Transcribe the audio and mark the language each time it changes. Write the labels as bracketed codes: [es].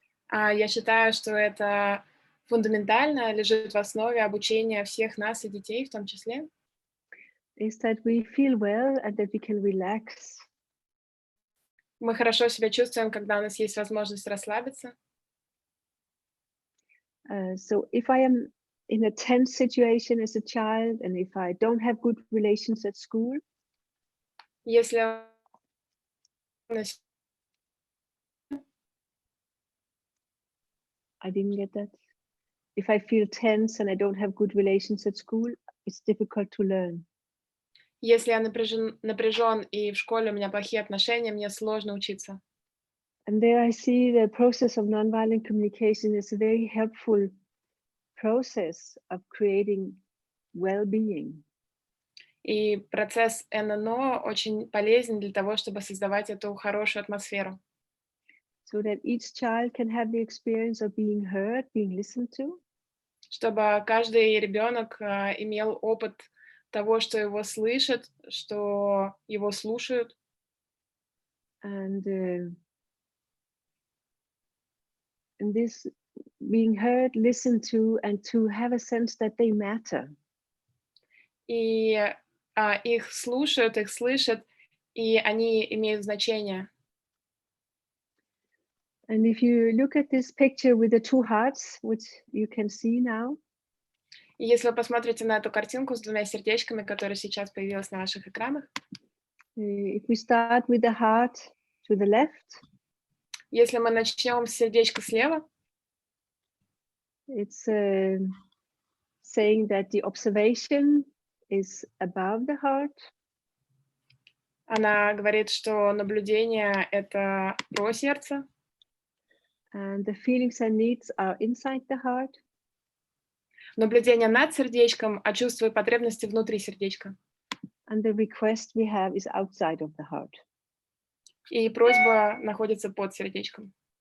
[ru] Я считаю, что это фундаментально лежит в основе обучения всех нас и детей в том числе. [en] Is that we feel well and that we can relax. [ru] Мы хорошо себя чувствуем, когда у нас есть возможность расслабиться. [en] So if I am in a tense situation as a child, and if I don't have good relations at school, [ru] Если [en] I didn't get that. If I feel tense and I don't have good relations at school, it's difficult to learn. [ru] Если я напряжен и в школе у меня плохие отношения, мне сложно учиться. [en] And there I see the process of nonviolent communication is a very helpful process of creating well-being. [ru] И процесс ННО очень полезен для того, чтобы создавать эту хорошую атмосферу. [en] So that each child can have the experience of being heard, being listened to. [ru] Чтобы каждый ребенок имел опыт того, что его слышат, что его слушают. [en] And this being heard, listened to, and to have a sense that they matter. [ru] И их слушают, их слышат, и они имеют значение. [en] And if you look at this picture with the two hearts, which you can see now, [ru] И если вы посмотрите на эту картинку с двумя сердечками, которая сейчас появилась на ваших экранах, [en] if we start with the heart to the left, [ru] если мы начнем с сердечка слева, [en] it's saying that the observation is above the heart. [ru] она говорит, что наблюдение — это про сердце, [en] And the feelings and needs are inside the heart. [ru] наблюдение над сердечком, а чувства и потребности внутри сердечка. [en] And the request we have is outside of the heart. [ru] И просьба находится под сердечком.